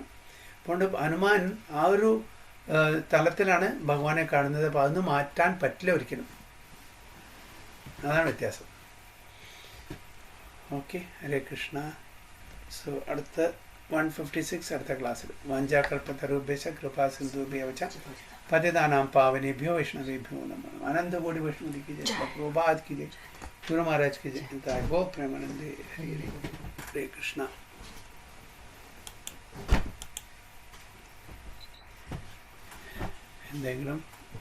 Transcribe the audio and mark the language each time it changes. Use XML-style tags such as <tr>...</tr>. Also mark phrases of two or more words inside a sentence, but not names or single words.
<ml>അതുകൊണ്ട് ഹനുമാൻ ആ ഒരു തലത്തിലാണ് ഭഗവാനെ കാണുന്നത്. അപ്പോൾ അതൊന്നും മാറ്റാൻ പറ്റില്ല ഒരിക്കലും. അതാണ് വ്യത്യാസം. ഓക്കെ, ഹരേ കൃഷ്ണ. സോ അടുത്ത 156 അടുത്ത ക്ലാസ്സിൽ</ml> <sa>വാഞ്ചാകൽപതരുഭ്യശ്ച കൃപാ സിന്ധുഭ്യോ ച പതിതാനാം പാവനേഭ്യോ വൈഷ്ണവേഭ്യോ നമഃ.</sa> <hi>अनंतकोटि वैष्णव की जय, प्रभुपाद की जय, गुरु महाराज की जय.</hi> <bn>गो प्रेमानंदे. हरे कृष्णा.</bn> <ml>എന്തെങ്കിലും</ml>